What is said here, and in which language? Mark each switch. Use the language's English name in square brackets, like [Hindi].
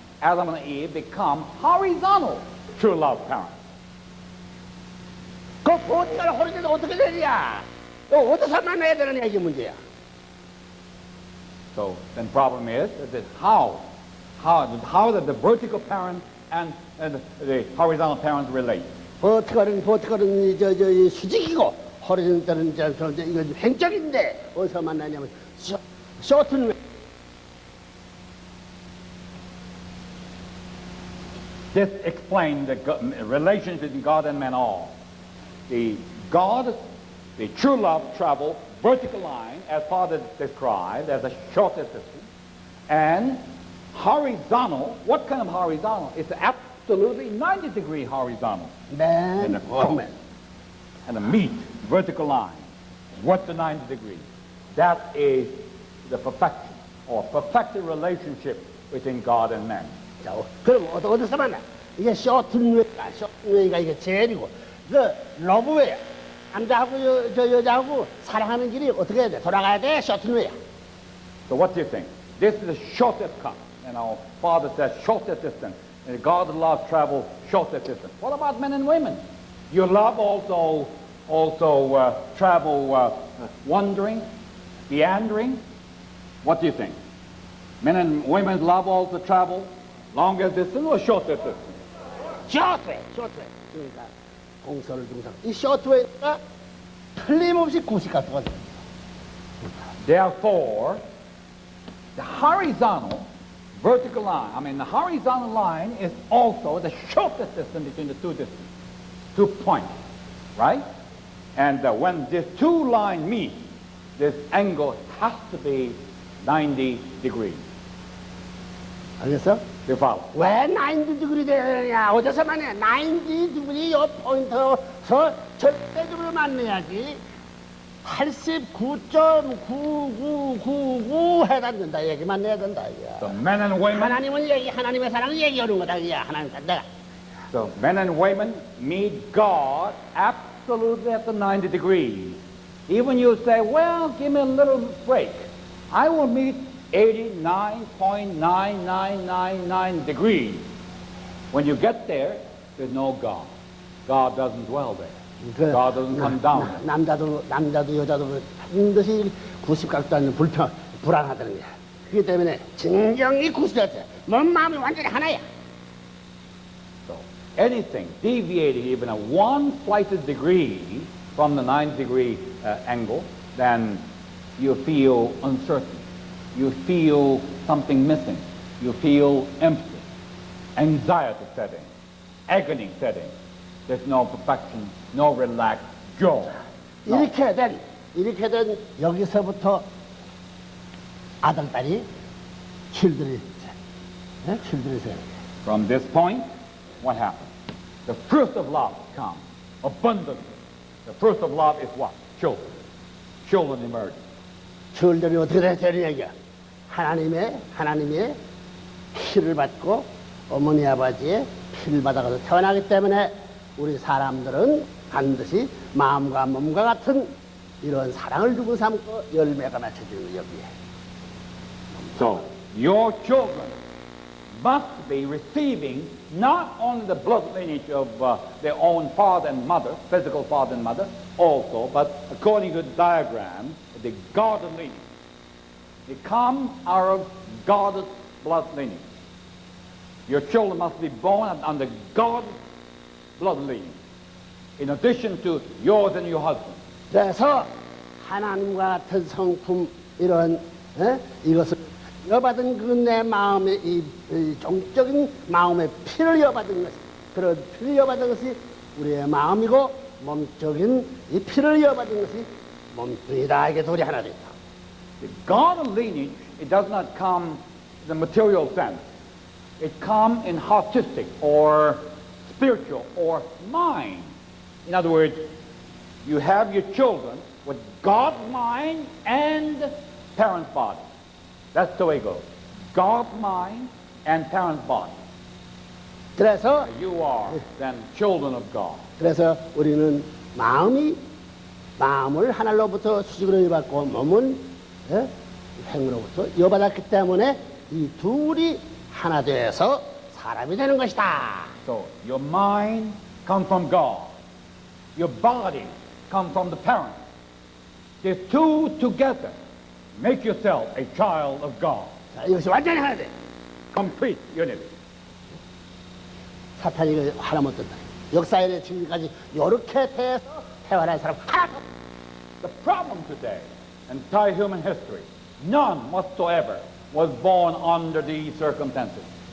[English] Adam and Eve become horizontal true love parents. [Korean] 그 버티컬 호리존탈 어떻게 되냐? 또 어디서 만나야 되느냐 이게 문제야. [English] So then problem is that how that the vertical parent and the horizontal parents relate. [Korean] 버티컬은 이 수직이고 호리존탈은 이거 횡적인데 어디서 만나냐면 쇼튼. [English] This explains the relationship between God and man all. The true love travel vertical line, as Father described, as a shortest distance, and horizontal. What kind of horizontal? It's absolutely 90-degree horizontal. [Korean] 맨 처음에. [English] And the meet vertical line. What's the 90 degrees? That is the perfection or perfected relationship between God and man. [Korean] 자, 그럼 어디서 만나? 이게 쇼튼웨이가 이게 제일이고, 그 러브웨이 남자하고 여자하고 사랑하는 길이 어떻게 해야 돼? 돌아가야 돼? 쇼튼웨이야. [English] So what do you think? This is the shortest cut. And our Father says shortest distance. And God's love travels shortest distance. What about men and women? Your love also travel wandering, meandering. What do you think? Men and women's love also travel longer distance or shorter distance? [Korean] 쇼트웨이. 그러니까 공서를 중상. 이 쇼트웨이가 틀림없이 90도가 돼. [English] Therefore, the horizontal vertical line, the horizontal line is also the shortest distance between the two points, right? And when these two lines meet, this angle has to be 90 degrees. [Korean] 알겠어? [English] You follow? [Korean] 왜 90° 되느냐? 어디서 만나냐? 90° 요 포인트에서 절대적으로 만나야지 89.9999 해당된다 얘기만 해야 된다 이거야. [English] So men and women. [Korean] 하나님의 사랑을 얘기하는 거다 이거야. 하나님 내가. [English] So men and women meet God absolutely at the 90 degrees. Even you say, well, give me a little break. I will meet 89.9999 degrees. When you get there, there's no God. God doesn't dwell there. God doesn't come down there. [Korean] 남자도 여자도 반드시 90각도 아니면 불안하다는 거야. 그렇기 때문에 진정이 90도 몸 마음이 완전히 하나야. [English] So anything deviating even a one slightest degree from the 90-degree angle, then you feel uncertain. You feel something missing. You feel empty. Anxiety setting. Agony setting. There's no perfection, no relaxed joy. No. [Korean] 이렇게 된 여기서부터 아들, 딸이 children이 생겨. [English] From this point, what happens? The fruit of love comes abundantly. The fruit of love is what? Children. Children emerge. [Korean] children이 어떻게 되느냐 이게. 하나님의 피를 받고 어머니 아버지의 피를 받아서 태어나기 때문에 우리 사람들은 반드시 마음과 몸과 같은 이런 사랑을 주고 삼고 열매가 맺혀지는 여기에. [English] So your children must be receiving not only the blood lineage of their own father and mother, physical father and mother, also, but according to the diagram, the God's lineage. They come out of God's blood lineage. Your children must be born under God's blood lineage, in addition to yours and your husband. [Korean] 그래서 하나님과 같은 성품 이런 이것을 이어받은 그 내 마음의 이 종적인 마음의 피를 이어받은 것, 그런 피를 이어받은 것이 우리의 마음이고 몸적인 이 피를 이어받은 것이 몸뚱이다. 이게 둘이 하나 됐다. [English] The God lineage, it does not come in the material sense. It comes in artistic or spiritual or mind. In other words, you have your children with God's mind and parents' body. That's the way it goes. God's mind and parents' body. [Korean] 그래서 [English] You are then children of God. [Korean] 그래서 우리는 마음을 하늘로부터 수직으로 이어받고 몸은 행으로부터 이어받았기 때문에 이 둘이 하나 되어서 사람이 되는 것이다. [English] So your mind comes from God. Your body comes from the parent. These two together make yourself a child of God. [Korean] 자, 이것이 완전히 하나 돼. [English] Complete unity. [Korean] 사탄이 이거 하나 못 든다. 역사에 지금까지 이렇게 돼서 태어난 사람 하나 못. [English] The problem today, entire human history, none whatsoever was born under these circumstances.